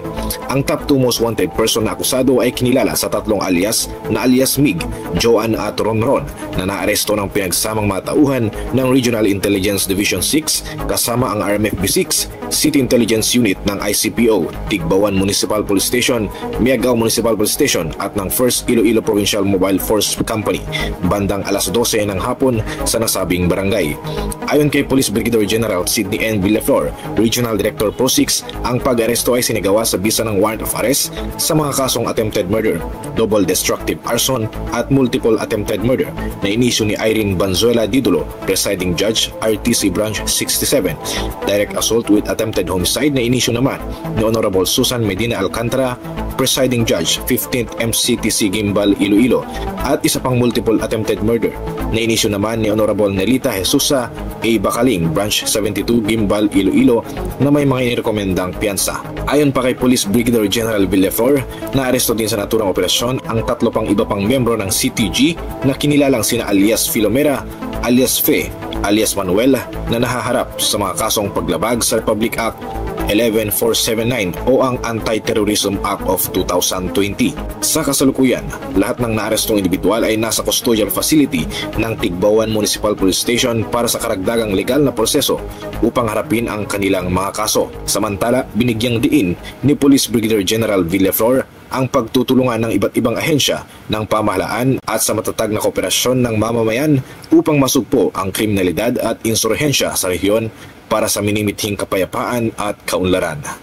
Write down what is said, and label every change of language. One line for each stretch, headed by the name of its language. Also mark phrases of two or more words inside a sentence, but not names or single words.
Filipino: Ang
English: top 2 most wanted person
Filipino: na akusado ay kinilala sa 3 alias na alias Mig, Joan at Ronron na naaresto ng pinagsamang mga tauhan ng Regional Intelligence Division 6 kasama ang RMFB 6, City Intelligence Unit ng ICPO, Tigbawan Municipal Police Station, Miagao Municipal Police Station at ng 1st Iloilo Provincial Mobile Force Company bandang alas 12 ng hapon sa nasabing barangay. Ayon kay Police Brigadier General Sidney N. Villaflor,
English: Regional Director
Filipino: Pro 6, ang pag-aresto ay sinigawa sa bisa ng
English: warrant of arrest
Filipino: sa mga kasong
English: attempted murder, double destructive arson
Filipino: at
English: multiple attempted murder
Filipino: na inisyu ni Irene Banzuela Didulo,
English: Presiding Judge,
Filipino: RTC Branch 67,
English: direct assault with attempted homicide
Filipino: na inisyu naman ni Honorable Susan Medina Alcantara,
English: Presiding Judge,
Filipino: 15th MCTC Gimbal, Iloilo, at isa pang
English: multiple attempted murder
Filipino: na inisyu naman ni Honorable Nelita Jesusa A. Bacaling, Branch 72 Gimbal, Iloilo, na may mga inirekomendang piyansa. Ayon pa kay Police Brigadier General Villaflor, naaresto din sa naturang operasyon ang 3 pang iba pang miyembro ng CTG na kinilalang sina alias Filomera, alias Fe, alias Manuel na nahaharap sa mga kasong paglabag sa Republic Act 11479 o ang Anti-Terrorism Act of 2020. Sa kasalukuyan, lahat ng naarestong individual ay nasa
English: custodial facility
Filipino: ng Tigbawan Municipal Police Station para sa karagdagang legal na proseso upang harapin ang kanilang mga kaso. Samantala, binigyang diin ni Police Brigadier General Villaflor ang pagtutulungan ng iba't ibang ahensya ng pamahalaan at sa matatag na kooperasyon ng mamamayan upang masugpo ang kriminalidad at insurhensya sa rehiyon para sa minimithing kapayapaan at kaunlaran.